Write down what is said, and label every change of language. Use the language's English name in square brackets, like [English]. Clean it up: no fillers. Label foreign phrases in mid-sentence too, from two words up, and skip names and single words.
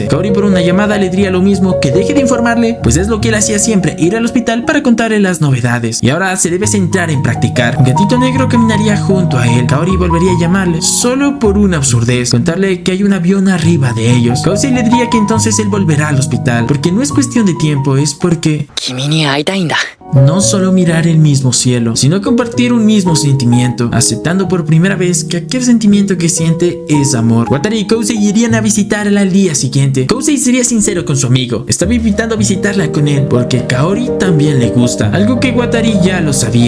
[Spanish] Kaori por una llamada le diría lo mismo, que deje de informarle, pues es lo que él hacía siempre, ir al hospital para contarle las novedades, y ahora se debe centrar en practicar. Un gatito negro caminaría junto a él. Kaori volvería a llamarle, solo por una absurdez, contarle que hay un avión arriba de ellos. Kousei le diría que entonces él volverá al hospital, porque no es cuestión de tiempo, es porque... [Japanese] 君に会いたいんだ。 [Spanish] no solo mirar el mismo cielo, sino compartir un mismo sentimiento, aceptando por primera vez que aquel sentimiento que siente es amor. Watari y Kousei irían a visitarla al día siguiente. Kousei sería sincero con su amigo, estaba invitando a visitarla con él porque Kaori también le gusta, algo que Watari ya lo sabía.